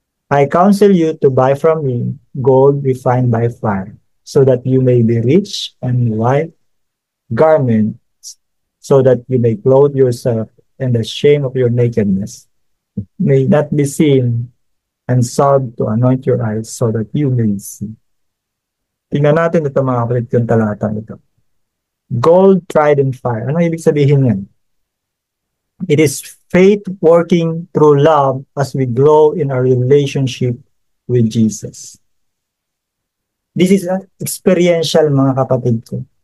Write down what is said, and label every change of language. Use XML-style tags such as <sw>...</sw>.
<en>I counsel you to buy from me gold refined by fire, so that you may be rich, and white garments, so that you may clothe yourself, and the shame of your nakedness may not be seen, and salve to anoint your eyes, so that you may see.</en> <tl>Tingnan natin ito mga kapatid yung talatang ito.</tl> <en>Gold tried in fire.</en> <tl>Ano ibig sabihin yan?</tl> <en>It is faith working through love as we grow in our relationship with Jesus. This is experiential</en> <tl>mga kapatid ko.</tl>